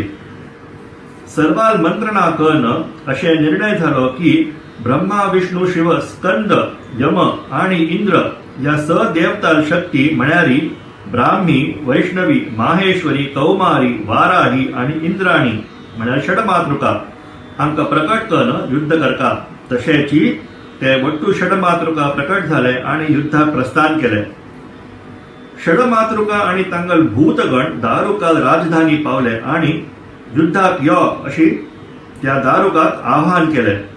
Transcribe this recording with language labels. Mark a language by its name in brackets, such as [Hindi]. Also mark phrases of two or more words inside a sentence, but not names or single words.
[Konkani] सर्वाल मंत्रणा करणं असे निर्णय झालो की ब्रह्मा विष्णू शिव स्कंद यम आणि इंद्र या सदेवताल शक्ती म्हणारी ब्राह्मी वैष्णवी माहेश्वरी कौमारी वाराही आणि इंद्राणी म्हळ्यार षडमातृका हांकां प्रकट करून युद्ध करता. तशेची ते वट्टू षडमातृका प्रकट झाले आणि युद्धाक प्रस्थान केले. षडमातृका आणि तांगल भूतगण दारुकाल राजधानी पावले आणि युद्धाक यो अशी त्या दारुकाक आव्हान केले.